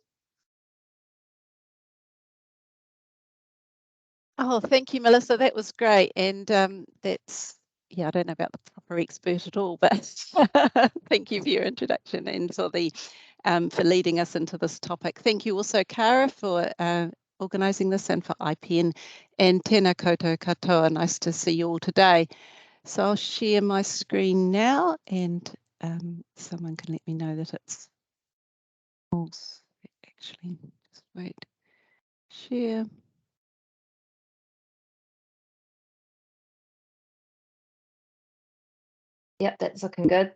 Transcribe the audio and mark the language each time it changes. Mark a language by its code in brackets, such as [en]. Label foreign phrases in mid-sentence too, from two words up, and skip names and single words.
[en] Oh, thank you, Melissa. That was great. And that's, yeah, I don't know about the proper expert at all, but thank you for your introduction and for leading us into this topic. Thank you also, Cara, for organising this, and for iPEN, and [mi] tēnā koutou katoa. [en] Nice to see you all today. So I'll share my screen now, and someone can let me know that it's false. Actually, just wait. Share. Yep, that's looking good.